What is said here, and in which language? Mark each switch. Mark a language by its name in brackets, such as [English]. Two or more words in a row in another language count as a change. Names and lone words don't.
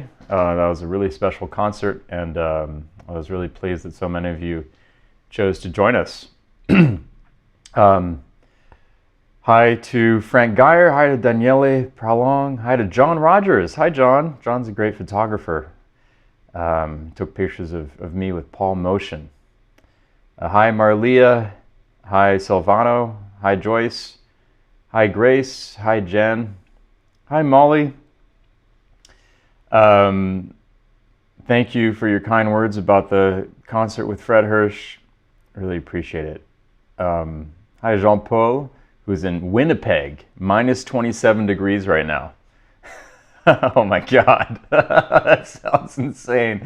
[English] That was a really special concert, and I was really pleased that so many of you chose to join us. um, Hi to Frank Geyer, hi to Daniele Pralong, hi to John Rogers. Hi John. John's a great photographer. Took pictures of me with Paul Motion. Hi Marlia, hi Silvano, hi Joyce, hi Grace, hi Jen, hi Molly. Um, Thank you for your kind words about the concert with Fred Hirsch. Really appreciate it. Hi Jean-Paul, who's in Winnipeg, minus 27 degrees right now. Oh my God, that sounds insane.